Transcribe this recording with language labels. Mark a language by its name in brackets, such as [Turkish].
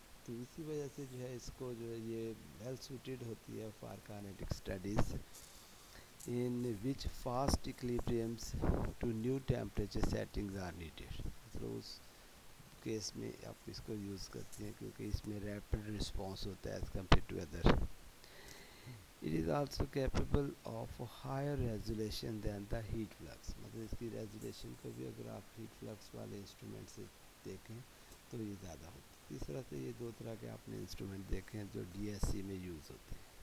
[Urdu] تو اسی وجہ سے جو ہے اس کو جو ہے یہ ویل سوٹیڈ ہوتی ہے [English] For kinetic studies in which fast equilibriums to new temperature settings are needed. [Urdu] مطلب اس کیس میں آپ اس کو یوز کرتے ہیں کیونکہ اس میں ریپڈ رسپانس ہوتا ہے as compare to other. [English] It is also capable of higher resolution than the heat flux. [Urdu] مطلب اس کی ریزولیشن کو بھی اگر آپ ہیٹ فلکس والے انسٹرومنٹ سے دیکھیں تو یہ زیادہ ہوتی ہے. اس طرح سے یہ دو طرح کے آپ نے انسٹرومنٹ دیکھیں جو ڈی ایس سی میں یوز ہوتے ہیں.